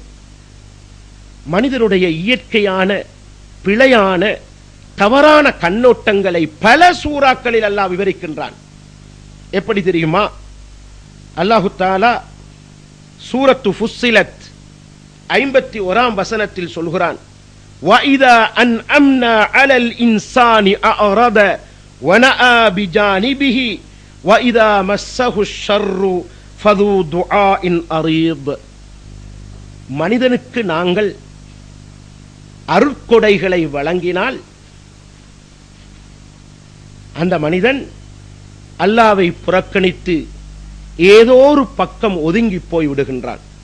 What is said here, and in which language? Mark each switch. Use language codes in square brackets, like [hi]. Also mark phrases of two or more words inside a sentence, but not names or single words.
[ta] மனிதனுடைய இயற்கையான பிழையான தவறான கண்ணோட்டங்களை பல சூறாக்களில் அல்லாஹ் விவரிக்கின்றான். எப்படி தெரியுமா? அல்லாஹு தஆலா சூரத்து ஃபுஸ்ஸிலத் 51ஆம் வசனத்தில் சொல்கிறான், [ar] وَإِذَا أَنْعَمْنَا عَلَى الْإِنسَانِ أَعْرَضَ وَنَأَى بِجَانِبِهِ وَإِذَا مَسَّهُ الشَّرُّ فَذُو دُعَاءٍ عَرِيضٍ. [ta] மனிதனுக்கு நாங்கள் அருட்கொடைகளை வழங்கினால் அந்த மனிதன் அல்லாஹ்வை புறக்கணித்து ஏதோ ஒரு பக்கம் ஒதுங்கி போய் விடுகின்றான்.